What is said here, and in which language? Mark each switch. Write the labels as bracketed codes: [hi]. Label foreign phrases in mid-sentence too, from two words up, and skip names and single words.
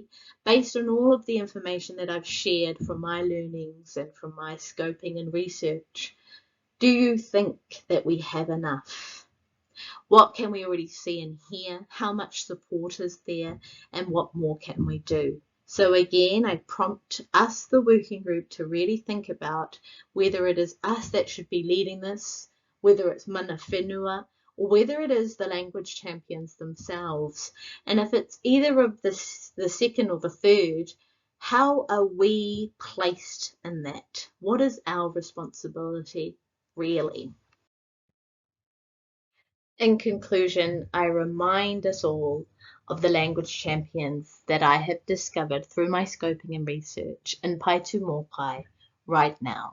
[en] Based on all of the information that I've shared from my learnings and from my scoping and research, do you think that we have enough? What can we already see and hear? How much support is there? And what more can we do? So again, I prompt us, the working group, to really think about whether it is us that should be leading this, whether it's [mi] mana whenua, [en] or whether it is the language champions themselves. And if it's either of the second or the third, how are we placed in that? What is our responsibility really? In conclusion, I remind us all of the language champions that I have discovered through my scoping and research in Pae Tū Mōkai right now.